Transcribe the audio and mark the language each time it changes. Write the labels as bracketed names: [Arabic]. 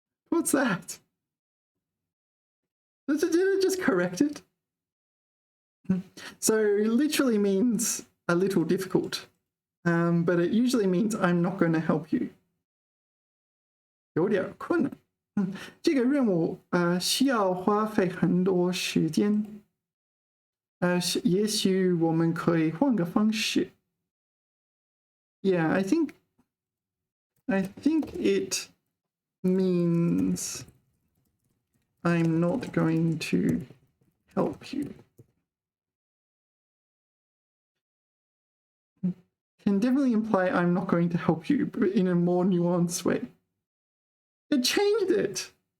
[English] What's that? Did it just correct it? So literally means a little difficult, but it usually means I'm not going to help you. [Chinese] 有点困难. 这个任务需要花费很多时间. 也许我们可以换个方式. [English] Yeah, I think it means I'm not going to help you. Can definitely imply I'm not going to help you, but in a more nuanced way. It changed it.